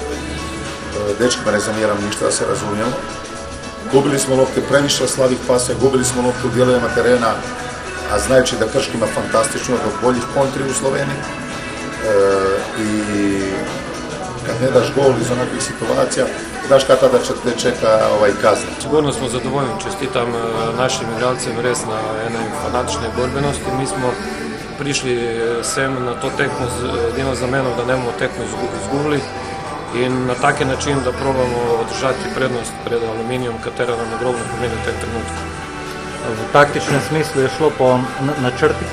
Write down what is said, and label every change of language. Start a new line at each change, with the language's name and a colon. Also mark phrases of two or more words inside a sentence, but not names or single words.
Croatian: Dečkima ne zamjeram ništa, da se razumijemo. Gubili smo lopte, previše slabih pasa, gubili smo lopte u dijelovima terena, a znajući da Krško ima fantastično do boljih kontri u Sloveniji. I kad ne daš gol iz onakvih situacija, znaš kada da te čeka kazna.
Slovenian: Sigurno smo zadovoljni, čestitam našim igralcem res na ene fanatične borbenosti. Mi smo prišli sem na to tekmo edino z namenom, da ne bomo tekmo izgubili in na taki način, da probamo održati prednost pred Aluminijom, katera nam ogromno pomeni v tem trenutku. V taktičnem smislu je šlo po načrtih?